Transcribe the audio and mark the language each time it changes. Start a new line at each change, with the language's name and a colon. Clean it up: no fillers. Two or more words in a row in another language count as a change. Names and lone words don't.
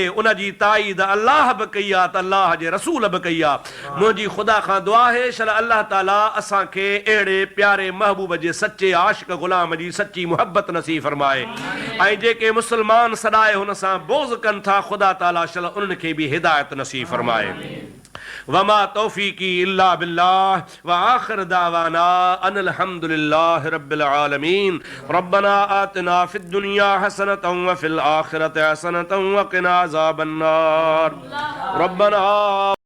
Sindhi: उन जी ताईद अल्लाह बि कई आहे त अल्लाह जे रसूल बि कई आहे। मुंहिंजी ख़ुदा खां दुआ आहे शल अल्लाह ताला असांखे अहिड़े प्यारे महबूब जे सचे आशिक़ ग़ुलाम जी सची मुहबत नसीब फरमाए। ऐं जेके मुस्लमान सदाए हुन सां बोज़ कनि था, ख़ुदा ताला शल उन्हनि खे बि हिदायत नसीब फरमाए।
Arabic: وما توفيقي إلا بالله وآخر دعوانا أن الحمد لله رب العالمين. ربنا آتنا في الدنيا حسنة وفي الآخرة حسنة وقنا عذاب النار. ربنا